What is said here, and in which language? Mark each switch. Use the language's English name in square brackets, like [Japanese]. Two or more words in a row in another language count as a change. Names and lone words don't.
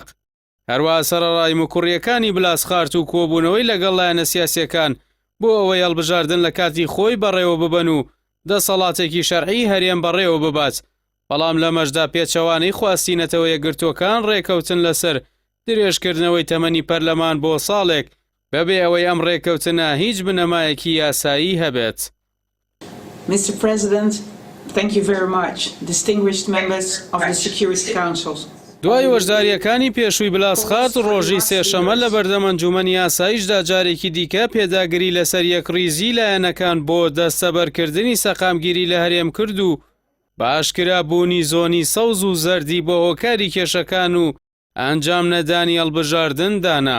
[Central Kurdish] هەروەها سەرەڕای موکوڕیەکانی بلاسخارت و کۆبوونەوەی لەگەڵ لایەنە سیاسیەکان بۆ ئەوەی هەڵبژاردن لە کاتی خۆی بەڕێوە ببەن و دەسەڵاتێکی شەرعی هەرێم بەڕێوە ببات. بەڵام لەمەشدا پێچەوانەی خواستینەتەوە یەکگرتوەکان ڕێکەوتن لەسەر درێژکردنەوەی تەمەنی پەرلەمان بۆ ساڵێک بەبێ ئەوەی ئەم ڕێکەوتنە هیچ بنەمایەکی یاسایی هەبێت. [English] Mr. President, thank you very much. Distinguished members of the Security Council. [Central Kurdish] دوای وەشداریەکانی پێشووی بلاسخات ڕۆژی سێشەمە لە بەردەم ئەنجومەنی یاساییشدا جارێکی دیکە پێداگری لەسەر یەکڕیزی لایەنەکان بۆ دەستەبەرکردنی سەقامگیری لە هەرێم کرد و باشکرا بوونی زۆنی سەوز و زەردی بۆ هۆکاری کێشەکان و ئەنجام نەدانی هەڵبژاردن دانا.